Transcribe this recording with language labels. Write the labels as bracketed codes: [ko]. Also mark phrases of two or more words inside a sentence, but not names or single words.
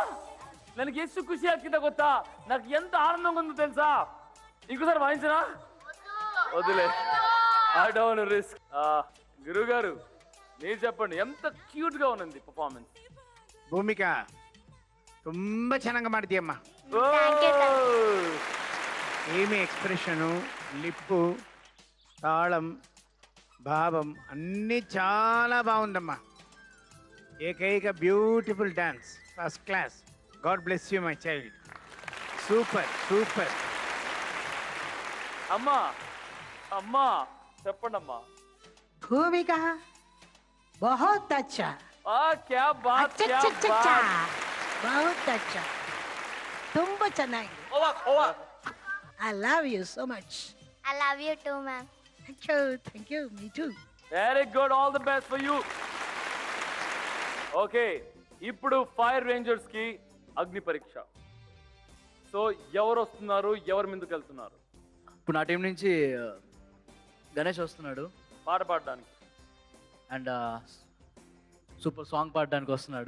[kn] ನನಗೆ ಎಷ್ಟು ಖುಷಿ ಆಗ್ತಿದೆ ಗೊತ್ತಾ? [te] నాకు ఎంత ఆనందంగా ఉందో తెలుసా? ఇంకోసారి వాయించనా? వదిలే, [en] I don't risk. [te] గురువు గారు మీరు చెప్పండి, ఎంత ಕ್ಯೂಟ್ గా ఉంది ಪರ್ಫಾರ್ಮೆನ್ಸ್. [kn] ಭೂಮಿಕ ತುಂಬಾ ಚೆನ್ನಾಗಿ ಮಾಡ್ತೀಯಮ್ಮ. [te] ఏమి ఎక్స్ప్రెషను, లిప్పు, తాళం, భావం అన్నీ చాలా బాగుందమ్మా. [en] ఏకైక beautiful dance, first class. God bless you my child. Super super. [te] అమ్మా అమ్మా చెప్పండి అమ్మా. [hi] భూమిక बहुत अच्छा. क्या बात, क्या बात. बहुत अच्छा, [kn] ತುಂಬಾ ಚೆನ್ನಾಗಿದೆ. [en] I love you so much. I love you too, ma'am. Thank you, me too. Very good, all the best for you. [te] Okay, ఇప్పుడు ఫైర్ రేంజర్స్ కి అగ్ని పరీక్ష. సో ఎవరు వస్తున్నారు, ఎవరు ముందుకు వెళ్తున్నారు? ఇప్పుడు నా టీం నుంచి గణేష్ వస్తున్నాడు పాట పాడడానికి, [en] and super song [te] పాడడానికి వస్తున్నాడు.